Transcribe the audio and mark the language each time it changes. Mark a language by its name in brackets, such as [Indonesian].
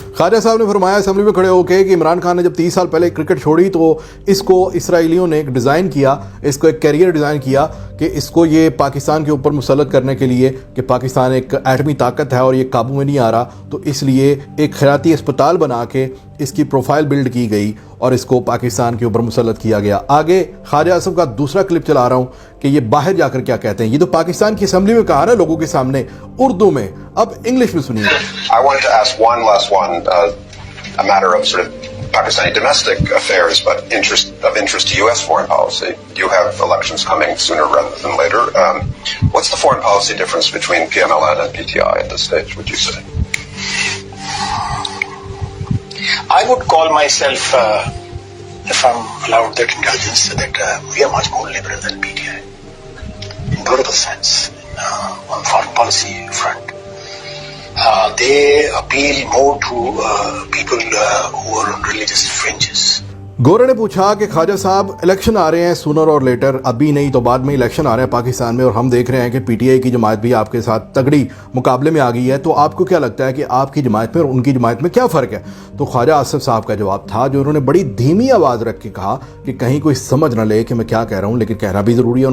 [Urdu] خواجہ صاحب نے فرمایا اسمبلی میں کھڑے ہو کے کہ عمران خان نے جب 30 سال پہلے کرکٹ چھوڑی تو اس کو اسرائیلیوں نے ایک ڈیزائن کیا, اس کو ایک کیریئر ڈیزائن کیا کہ اس کو یہ پاکستان کے اوپر مسلط کرنے کے لیے کہ پاکستان ایک ایٹمی طاقت ہے اور یہ قابو میں نہیں آ رہا, تو اس لیے ایک خیراتی اسپتال بنا کے اس کی پروفائل بلڈ کی گئی اور اس کو پاکستان کے اوپر مسلط کیا گیا. آگے خواجہ اعظم کا دوسرا کلپ چلا رہا ہوں کہ یہ باہر جا کر کیا کہتے ہیں. یہ تو پاکستان کی اسمبلی میں کہا نا لوگوں کے سامنے اردو میں, اب انگلش میں سنیے. [English] I wanted to ask one last one, a matter of sort of Pakistani domestic affairs, but of interest to U.S. foreign policy. You have elections coming sooner rather than later. What's the foreign policy difference between PMLN and PTI at this stage, would you say? I would call myself, if I'm allowed that indulgence, that we are much more liberal than PTI in political sense, on foreign policy front. They appeal more to people who are on religious fringes. [Urdu] گورے نے پوچھا کہ خواجہ صاحب election آ رہے ہیں [English] sooner or later, [Urdu] ابھی نہیں تو بعد میں الیکشن آ رہے ہیں پاکستان میں, اور ہم دیکھ رہے ہیں کہ پی ٹی آئی کی جماعت بھی آپ کے ساتھ تگڑی مقابلے میں آ گئی ہے, تو آپ کو کیا لگتا ہے کہ آپ کی جماعت میں اور ان کی جماعت میں کیا فرق ہے؟ تو خواجہ آصف صاحب کا جواب تھا جو انہوں نے بڑی دھیمی آواز رکھ کے کہا کہ کہیں کوئی سمجھ نہ لے کہ میں کیا کہہ رہا ہوں, لیکن کہنا بھی ضروری ہے.